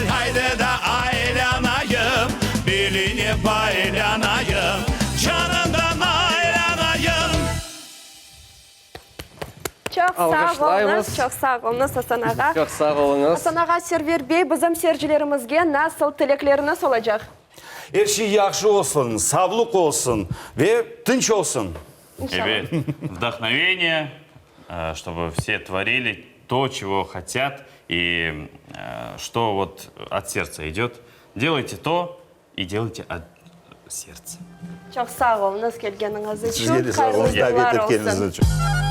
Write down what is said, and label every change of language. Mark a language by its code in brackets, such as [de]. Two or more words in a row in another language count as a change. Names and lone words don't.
[crh] Haydi de aylanayım, biline baylanayım, canından aylanayım. Çok sağ olunuz, Alkışlayımız. çok sağ olunuz Hasan ağa. Çok sağ olunuz. Hasan ağa, Server Bey, bizim seyircilerimizge nasıl tilekleriniz olacak? Her şey yaxşı olsun, sağlık olsun ve tınç olsun. [ru] Тебе вдохновение, чтобы все творили то, чего хотят, и что вот от сердца идет. Делайте то и делайте от сердца. [crh] Çok sağ olunuz gelgeniniz için. Sizге de sağ olun, Hayırlı davet yıllar ettiğiniz olsun. için.